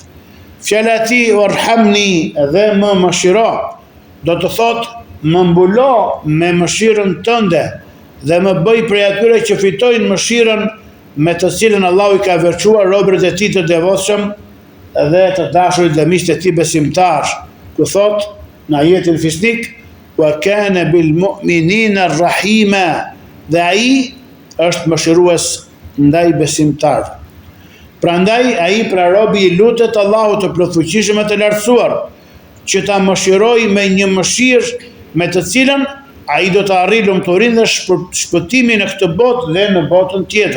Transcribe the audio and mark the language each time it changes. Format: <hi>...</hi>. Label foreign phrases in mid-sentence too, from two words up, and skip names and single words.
<sq>Fjala e tij warhamni dhe më mëshiro, do të thotë më mbulo me mëshirën tënde dhe më bëj prej atyre që fitojnë mëshirën me të cilën Allahu i ka veçuar robërit e tij të devotshëm dhe të dashurit dhe miqtë e tij besimtar. Ku thotë në ajetin fisnik,</sq> <ar>وكان بالمؤمنين رحيما,</ar> <sq>dhe ai është mëshirues ndaj besimtarëve. Prandaj ai pra robi i lutet Allahut të plotfuqishëm e të lartësuar që ta mëshirojë me një mëshirë me të cilën ai do të arrijë lumturinë dhe shpëtimin në këtë botë dhe në botën tjetër.</sq>